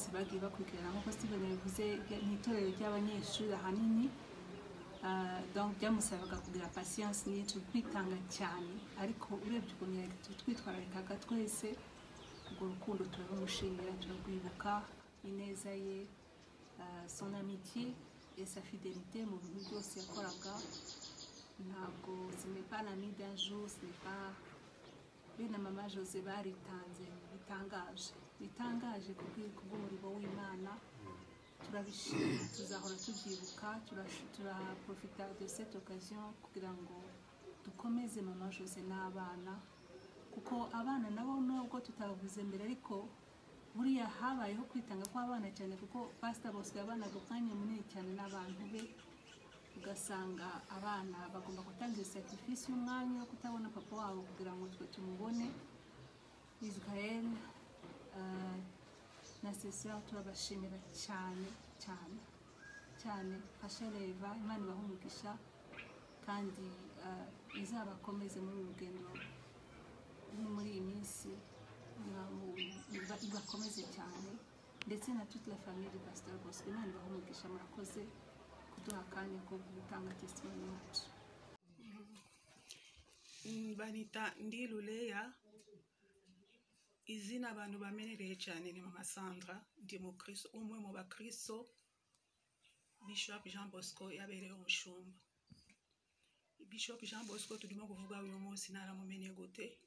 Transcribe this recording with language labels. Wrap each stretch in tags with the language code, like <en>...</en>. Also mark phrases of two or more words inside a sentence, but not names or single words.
<rw>bagiye bakurikirana nk'uko Steven yabivuze ni itorero ry'abanyeshuri ahanini donc byamusabaga kugira patience nyinshi kwitanga cyane ariko urebye ukuntu twitwararikaga twese urwo rukundo turarumushimira turarwibuka ineza ye</rw> <fr>son amitié et sa fidélité</fr> <rw>mu bintu byose yakoraga ntabwo</rw> <fr>ce n'est pas l'ami d'un jour ce n'est pas</fr> <rw>be na mama Jose baritanze bitangaje kubw'umurimo w'Imana turabishima tuzahora tubyibuka turaprofita</rw> <fr>de cette occasion</fr> <rw>kugira ngo dukomeze mama Jose n'abana kuko abana nabo nubwo tutavuze mbere ariko buriya habayeho kwitanga kw'abana cyane kuko Pastor Bosco yabanaga umwanya munini cyane n'abantu be ugasanga abana bagomba gutanga sacrifice y'umwanya wo kutabona papa wabo kugira ngo twe tumubone Israel na Cecile turabashimira cyane cyane cyane Pasheleva Imana ibahumugisha kandi izabakomeze muri urugendo muri iyi minsi ibakomeze cyane ndetse na</rw> <fr>toute la famille de Pastor Bosco</fr> <rw>Imana ibahumugisha murakoze kuduha akanya ko gutanga testimony yacu banita Ndiluleya izina abantu bamenyereye cyane ni mama Sandra ndi mukristo umwe mu bakristo Bishop Jean Bosco yabereye umushumba Bishop Jean Bosco turimo kuvuga uyu munsi naramumenye gute</rw>